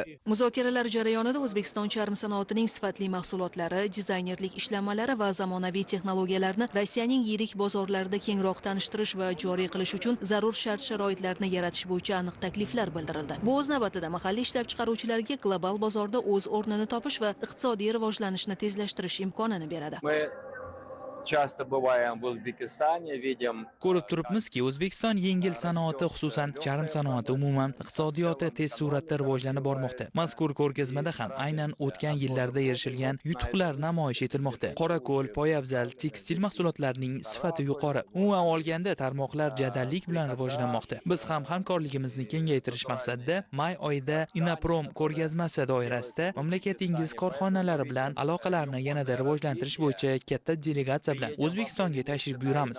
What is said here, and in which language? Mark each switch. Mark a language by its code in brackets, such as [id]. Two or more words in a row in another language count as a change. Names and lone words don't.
[uz] Muzokaralar jarayonida O'zbekiston charm sanoatining sifatli mahsulotlari, dizayner ishlanmalari va zamonaviy texnologiyalarni Rossiyaning yirik bozorlarida kengroq tanishtirish va joriy qilish uchun zarur shart-sharoitlarni yaratish bo'yicha aniq takliflar bildirildi. Bu o'z navbatida mahalliy ishlab chiqaruvchilarga global bozorda o'z o'rnini topish va iqtisodiy rivojlanishni tezlashtirish imkonini beradi. [ru] Часто бываем в O'zbekistone, видим. [uz] Ko'rib turibmizki, O'zbekiston yengil sanoati, xususan charm sanoati umuman iqtisodiyoti tez suratda rivojlanib bormoqda. Mazkur ko'rgazmada ham aynan o'tgan yillarda erishilgan yutuqlar namoyish etilmoqda. Qorako'l, poyabzal, tekstil mahsulotlarining sifati yuqori. Umuman olganda tarmoqlar jadallik bilan rivojlanmoqda. Biz ham hamkorligimizni kengaytirish maqsadida may oyida Inaprom ko'rgazmasi doirasida mamlakatingiz korxonalari bilan aloqalarni yanada rivojlantirish bo'yicha katta delegatsiya bilan O'zbekistonga tashrif buyuramiz.